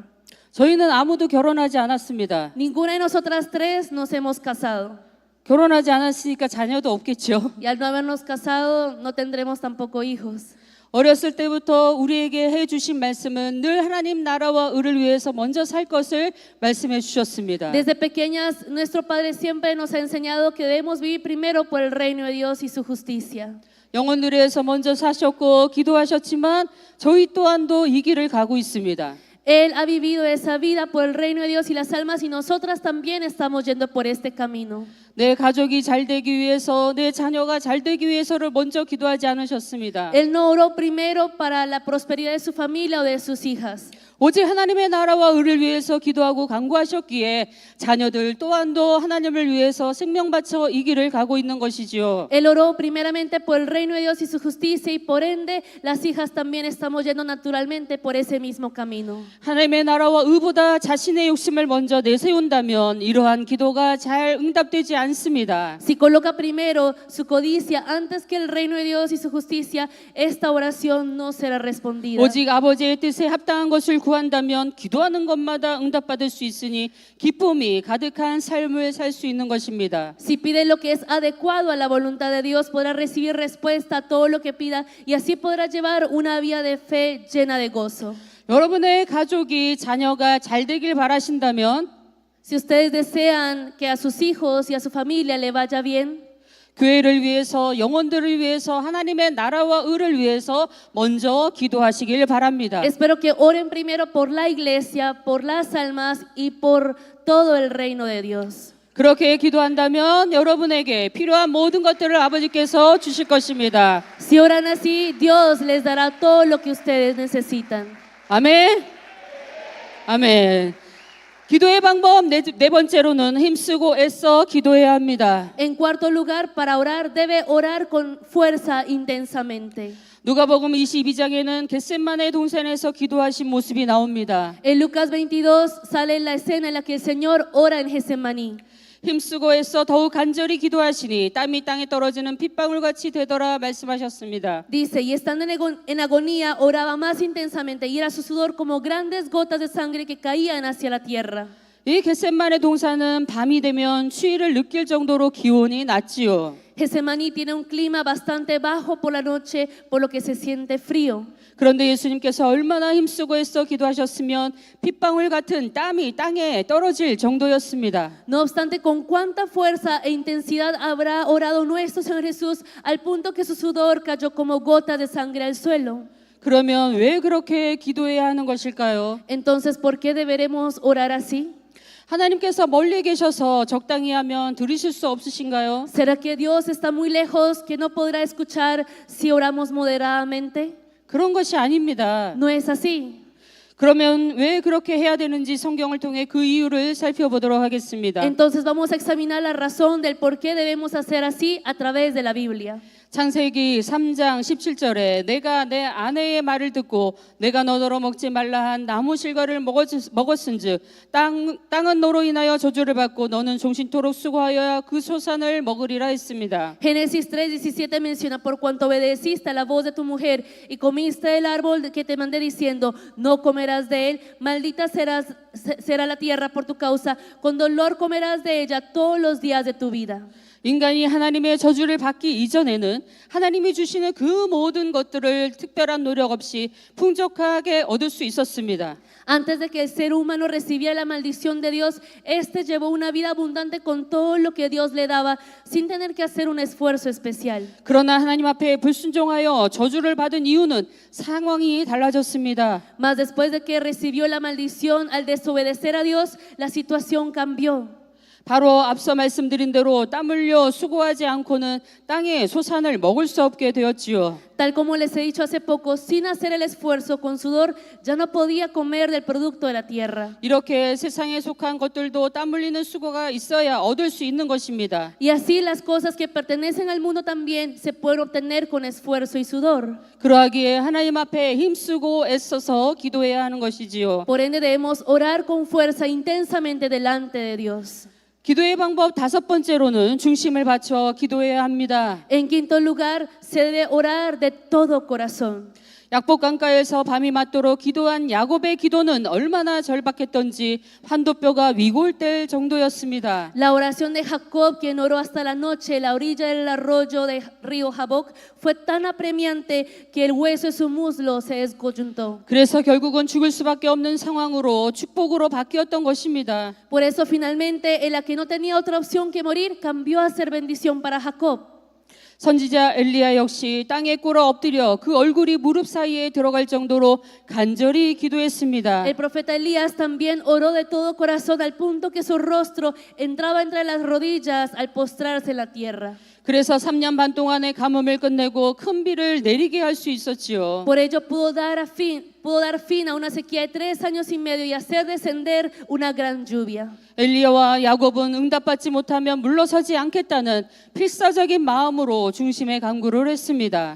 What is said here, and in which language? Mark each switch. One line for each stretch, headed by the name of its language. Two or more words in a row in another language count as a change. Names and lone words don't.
Korean: 저희는 아무도 결혼하지 않았습니다.
Spanish: Ninguna de nosotras 3 nos hemos casado.
Korean: 결혼하지 않았으니까 자녀도 없겠죠.
Spanish: Y al no habernos casado, no tendremos tampoco hijos.
Korean: 어렸을 때부터 우리에게 해주신 말씀은 늘 하나님 나라와 의를 위해서 먼저 살 것을 말씀해 주셨습니다.
Spanish: Desde pequeñas, nuestro Padre siempre nos ha enseñado que debemos vivir primero por el reino de Dios y su justicia.
Korean: 영혼들을 위해서 먼저 사셨고 기도하셨지만 저희 또한도 이 길을 가고 있습니다.
Spanish: Él ha vivido esa vida por el reino de Dios y las almas y nosotras también estamos yendo por este camino.
Korean: 내 가족이 잘 되기 위해서, 내 자녀가 잘 되기 위해서를 먼저 기도하지 않으셨습니다.
Spanish: Él no oró primero para la prosperidad de su familia o de sus hijas.
Korean: 오직 하나님의 나라와 의를 위해서 기도하고 간구하셨기에 자녀들 또한도 하나님을 위해서 생명 바쳐 이 길을 가고 있는 것이지요.
Spanish: Él oró primeramente por el reino de Dios y su justicia y por ende las hijas también estamos yendo naturalmente por ese mismo camino.
Korean: 하나님의 나라와 의보다 자신의 욕심을 먼저 내세운다면 이러한 기도가 잘 응답되지 않습니다.
Spanish: Si coloca primero su codicia antes que el reino de Dios y su justicia, esta oración no será respondida.
Korean: 오직 아버지의 뜻에 합당한 것을 구한다면 기도하는 것마다 응답받을 수 있으니 기쁨이 가득한 삶을 살 수 있는 것입니다.
Spanish: Si pide lo que es adecuado a la voluntad de Dios, podrá recibir respuesta a todo lo que pida y así podrá llevar una vida de fe llena de gozo.
Korean: 여러분의 가족이 자녀가 잘 되길 바라신다면
Spanish: Si ustedes desean que a sus hijos y a su familia le vaya bien,
Korean: 교회를 위해서 영혼들을 위해서 하나님의 나라와 의를 위해서 먼저 기도하시길 바랍니다.
Spanish: espero que oren primero por la iglesia, por las almas y por todo el reino de Dios.
Korean: 그렇게 기도한다면 여러분에게 필요한 모든 것들을 아버지께서 주실 것입니다.
Spanish: Si oran así, Dios les dará todo lo que ustedes necesitan.
Korean: 아멘. 아멘. 기도의 방법 네 번째로는 힘쓰고 애써 기도해야 합니다.
Spanish: En cuarto lugar, para orar, debe orar con fuerza intensamente.
Korean: 누가복음 22장에는 겟셋마네 동산에서 기도하신 모습이 나옵니다.
Spanish: En Lucas 22 sale la escena en la que el Señor ora en Getsemaní.
Korean: 힘쓰고 애써 더욱 간절히 기도하시니 땀이 땅에 떨어지는 핏방울같이 되더라 말씀하셨습니다.
Spanish: Dice, y estando en agonía, oraba más intensamente y era su sudor como grandes gotas de sangre que caían hacia la tierra.
Korean: 이 겟셋마네 동산은 밤이 되면 추위를 느낄 정도로 기온이 낮지요.
Spanish: Getsemaní tiene un clima bastante bajo por la noche, por lo que se siente frío.
Korean: 그런데 예수님께서 얼마나 힘쓰고 애써 기도하셨으면 핏방울 같은 땀이 땅에 떨어질 정도였습니다.
Spanish: No obstante, con cuánta fuerza e intensidad habrá orado nuestro Señor Jesús al punto que su sudor cayó como gotas de sangre al suelo.
Korean: 그러면 왜 그렇게 기도해야 하는 것일까요?
Spanish: Entonces, ¿por qué deberemos orar así?
Korean: 하나님께서 멀리 계셔서 적당히 하면 들으실 수 없으신가요?
Spanish: ¿Será que Dios está muy lejos que no podrá escuchar si oramos moderadamente?
Korean: 그런 것이 아닙니다.
Spanish: No es así.
Korean: 그러면 왜 그렇게 해야 되는지 성경을 통해 그 이유를 살펴보도록 하겠습니다.
Spanish: Entonces vamos a examinar la razón del por qué debemos hacer así a través de la Biblia.
Korean: 창세기 3장 17절에 내가 내 아내의 말을 듣고 내가 너더러 먹지 말라 한 나무 실과를 먹었은즉 땅은 너로 인하여 저주를 받고 너는 종신토록 수고하여야 그 소산을 먹으리라 했습니다.
Spanish: Génesis 3:17 menciona, por cuanto obedeciste a la voz de tu mujer y comiste del árbol que te mandé diciendo, no comerás de él, maldita será la tierra por tu causa, con dolor comerás de ella todos los días de tu vida.
Korean: 인간이 하나님의 저주를 받기 이전에는 하나님이 주시는 그 모든 것들을 특별한 노력 없이 풍족하게 얻을 수 있었습니다.
Spanish: Antes de que el ser humano recibiera la maldición de Dios, este llevó una vida abundante con todo lo que Dios le daba, sin tener que hacer un esfuerzo especial.
Korean: 그러나 하나님 앞에 불순종하여 저주를 받은 이유는 상황이 달라졌습니다.
Spanish: Mas después de que recibió la maldición al desobedecer a Dios, la situación cambió.
Korean: 바로 앞서 말씀드린 대로 땀 흘려 수고하지 않고는 땅의 소산을 먹을 수 없게 되었지요.
Spanish: Tal como les he dicho hace poco, sin hacer el esfuerzo con sudor, ya no podía comer del producto de la tierra.
Korean: 이렇게 세상에 속한 것들도 땀 흘리는 수고가 있어야 얻을 수 있는 것입니다.
Spanish: Y así las cosas que pertenecen al mundo también se pueden obtener con esfuerzo y sudor.
Korean: 그러하기에 하나님 앞에 힘쓰고 애써서 기도해야 하는 것이지요.
Spanish: Por ende debemos orar con fuerza intensamente delante de Dios.
Korean: 기도의 방법 다섯 번째로는 중심을 바쳐 기도해야 합니다.
Spanish: En quinto lugar, se debe orar de todo corazón.
Korean: 약복 강가에서 밤이 맞도록 기도한 야곱의 기도는 얼마나 절박했던지 환도뼈가 위골될 정도였습니다.
Spanish: La oración de Jacob, quien oró hasta la noche en la orilla del arroyo del río Jaboc, fue tan apremiante que el hueso de su muslo se descoyuntó.
Korean: 그래서 결국은 죽을 수밖에 없는 상황으로 축복으로 바뀌었던 것입니다.
Spanish: Por eso finalmente, en la que no tenía otra opción que morir, cambió a ser bendición para Jacob.
Korean: 선지자 엘리야 역시 땅에 꿇어 엎드려 그 얼굴이 무릎 사이에 들어갈 정도로 간절히 기도했습니다.
Spanish: El profeta Elías también oró de todo corazón al punto que su rostro entraba entre las rodillas al postrarse en la tierra.
Korean: 그래서 3년 반 동안의 가뭄을 끝내고 큰 비를 내리게 할 수 있었지요.
Spanish: Por ello pudo dar fin a una sequía de 3 años y medio y hacer descender una gran lluvia.
Korean: 엘리야와 야곱은 응답받지 못하면 물러서지 않겠다는 필사적인 마음으로 중심에 간구를 했습니다.